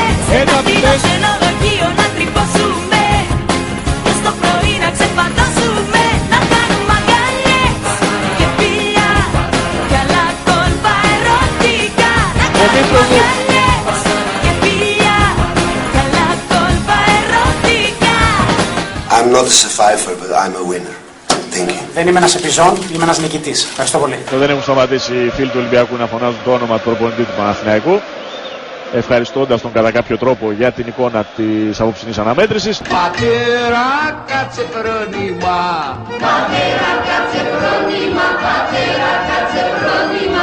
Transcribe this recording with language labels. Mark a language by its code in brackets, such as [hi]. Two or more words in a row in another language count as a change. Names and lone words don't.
[el] Σε ένα φύλλο ξενοδοχείο να τρυπώσουμε, μες το πρωί να ξεπατώσουμε. Να κάνουμε αγκαλιές και φιλιά κι άλλα κόλπα ερωτικά. Να κάνουμε αγκαλιές και φιλιά κι άλλα κόλπα ερωτικά. [en] I'm not a survivor, but I'm a winner. Thank you. [el] Δεν είμαι ένας επιζών, είμαι ένας νικητής. Ευχαριστώ πολύ. Δεν έχουν σταματήσει οι φίλοι του Ολυμπιακού να φωνάζουν το όνομα του προπονητή του Παναθηναϊκού, ευχαριστώντας τον κατά κάποιο τρόπο για την εικόνα της απόψινής αναμέτρησης. Πατέρα κάτσε φρόνημα, πατέρα κάτσε φρόνημα, πατέρα κάτσε φρόνημα.